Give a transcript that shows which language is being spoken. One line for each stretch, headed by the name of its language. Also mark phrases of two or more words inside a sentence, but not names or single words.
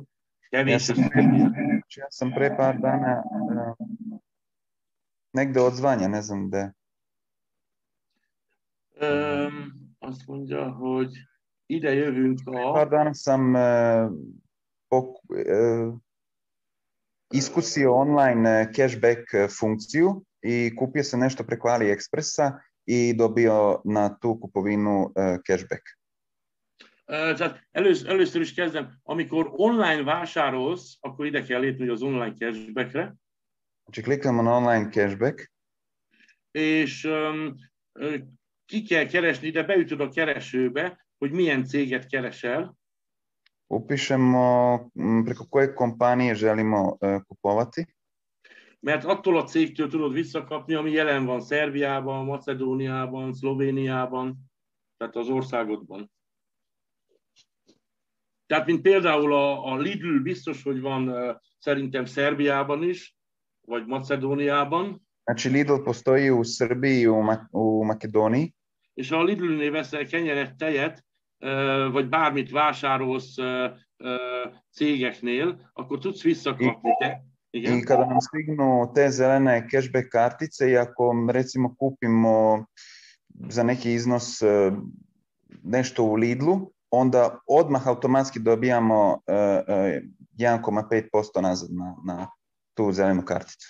Serbian: Ja sam pre par dana negde odzvanja, ne znam gde.
Hungarian: Azt mondja, hogy ide jövünk a...
Serbian: Par dana sam iskusio online cashback funkciju i kupio sam nešto preko AliExpressa i dobio na tu kupovinu cashback.
Hungarian: Tehát először is kezdem, amikor online vásárolsz, akkor ide kell lépni az online cashbackre.
Serbian: Znači klikamo na online cashback.
Hungarian: És ki kell keresni, ide beütöd a keresőbe, hogy milyen céget keresel.
Serbian: Upišemo preko koje kompanije želimo kupovati.
Hungarian: Mert attól a cégtől tudod visszakapni, ami jelen van Szerbiában, Macedóniában, Szlovéniában, tehát az országodban. Tehát mint például a Lidl biztos, hogy van szerintem Szerbiában is, vagy Macedóniában.
Serbian: Znači Lidl postoji u Srbiji i u Makedoniji.
Hungarian: És ha a Lidl-nél veszel kenyeret, tejet, vagy bármit vásárolsz cégeknél, akkor tudsz visszakapni.
Serbian: I kada nam stignu te zelene cashback kartice i ako recimo kupimo za neki iznos nešto u Lidlu, onda odmah automatski dobijamo 1,5% nazad na tu zelenu karticu.